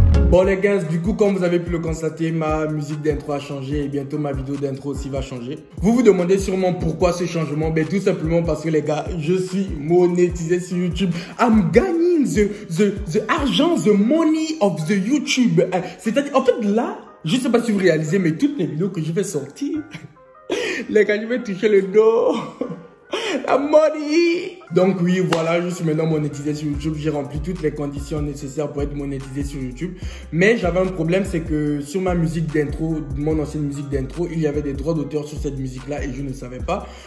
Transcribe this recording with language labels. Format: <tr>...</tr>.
<fr>Bon les gars, du coup comme vous avez pu le constater, ma musique d'intro a changé et bientôt ma vidéo d'intro aussi va changer. Vous vous demandez sûrement pourquoi ce changement? Tout simplement parce que les gars, je suis monétisé sur YouTube.</fr> <en>I'm gaining the argent, the money of the YouTube.</en> <fr>C'est-à-dire, en fait là, je sais pas si vous réalisez, mais toutes les vidéos que je vais sortir, les gars, je vais toucher le dos. La money. Donc oui, voilà, je suis maintenant monétisé sur YouTube. J'ai rempli toutes les conditions nécessaires pour être monétisé sur YouTube. Mais j'avais un problème, c'est que sur ma musique d'intro, mon ancienne musique d'intro, il y avait des droits d'auteur sur cette musique-là et je ne savais pas.</fr>